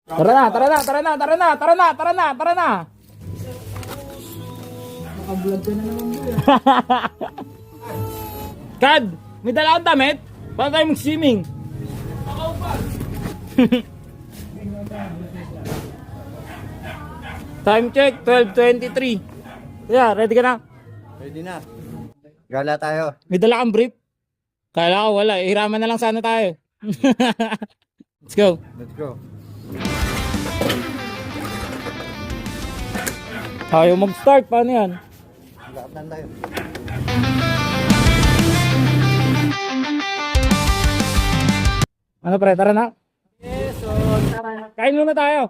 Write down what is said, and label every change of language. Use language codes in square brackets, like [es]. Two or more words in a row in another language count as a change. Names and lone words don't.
[tl] Tara na, tara na, tara na, tara na, tara na, tara na, tara na. Naka-vlog ka na naman boy. Kad, may dala akong damit? Paano tayo mag-swimming? [en] Time check, 12:23. Yeah, ready [tl] ka na? Ready na. Gala tayo. May dala kang brief? Kala ko wala, hiraman na lang sana tayo. [en] Let's go. Let's go. [tl] Ayaw mag-start, paano yan? Lakatan tayo. Ano pre, tara na? Yes, so tara. Kain muna tayo.